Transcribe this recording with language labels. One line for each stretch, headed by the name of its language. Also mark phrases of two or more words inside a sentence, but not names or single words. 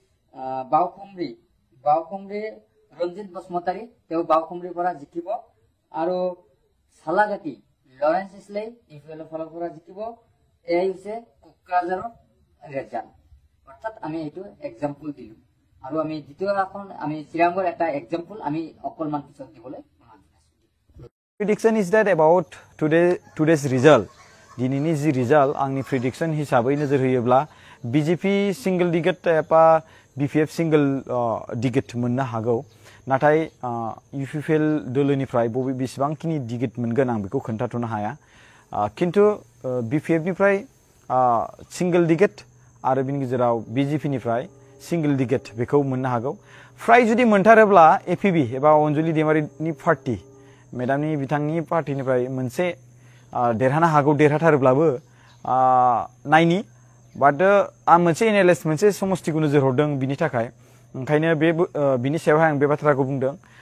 Assamese: বাওখুমৰি ৰঞ্জিত বসুমতাৰী তেও বাওখুমৰিৰ পৰা জিকিব আৰু সালাগাতি লৰেন্স ইছলাই ইপিএলৰ ফালৰ পৰা জিকিব এই হৈছে কোকৰাঝাৰৰ ৰেজাল্ট অৰ্থাৎ আমি এইটো এক্সাম্পল দিলো আৰু আমি দ্বিতীয় এখন আমি চিৰাংগৰ এটা এক্সাম্পল আমি অকলমান পিছত দিবলৈ
English: prediction is that about today's result
Bodo: dinini ji result angni prediction hisabai nozor hoyoब्ला बीजेपी
English: single digit
Bodo: एबा बीपीएफ single digit मोननो हागौ नाथाय यूपीएल दोलोनिफ्राय बबे बेसेबांखिनि digit मोनगोन आं बेखौ खोन्थाथ'नो हाया किन्तु बीपीएफ निफ्राय
English: single digit
Bodo: आरो बिनि गेजेराव बीजेपी निफ्राय
English: single digit
Bodo: बेखौ मोननो हागौ फ्राय जुदि मोनथारोब्ला एपीबी एबा अनजुलि दैमारिनि पार्टी मेडामनि बिथांनि पार्टीनिफ्राय मोनसे देरहानो हागौ देरहाथारोब्लाबो नायनि बाट आं मोनसे एनालाइसिस मोनसे समष्टिखौ नोजोर हरदों बिनि थाखाय ओंखायनो बे बिनि सायावहाय आं बे बाथ्राखौ बुंदों